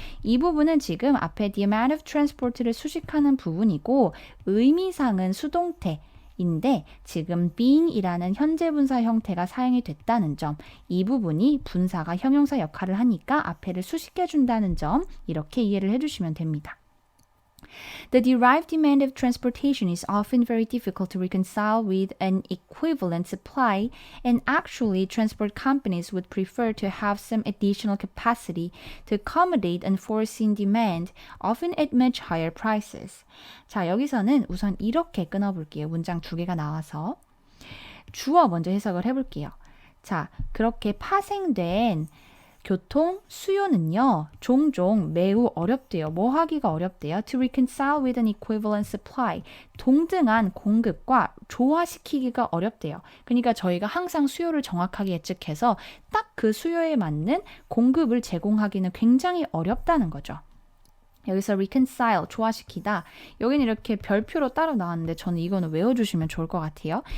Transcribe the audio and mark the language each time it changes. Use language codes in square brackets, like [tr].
[ko] 이 부분은 지금 앞에 [en] the amount of transport를 [ko] 수식하는 부분이고 의미상은 수동태 인데 지금 being이라는 현재 분사 형태가 사용이 됐다는 점, 이 부분이 분사가 형용사 역할을 하니까 앞에를 수식해 준다는 점 이렇게 이해를 해주시면 됩니다. [en] The derived demand of transportation is often very difficult to reconcile with an equivalent supply, and actually transport companies would prefer to have some additional capacity to accommodate unforeseen demand, often at much higher prices. [ko] 자, 여기서는 우선 이렇게 끊어볼게요. 문장 두 개가 나와서. 주어 먼저 해석을 해볼게요. 자, 그렇게 파생된 교통 수요는요. 종종 매우 어렵대요. 뭐 하기가 어렵대요? [en] To reconcile with an equivalent supply. [ko] 동등한 공급과 조화시키기가 어렵대요. 그러니까 저희가 항상 수요를 정확하게 예측해서 딱 그 수요에 맞는 공급을 제공하기는 굉장히 어렵다는 거죠. 여기서 reconcile, 조화시키다. 여기는 이렇게 별표로 따로 나왔는데 저는 이거는 외워주시면 좋을 것 같아요.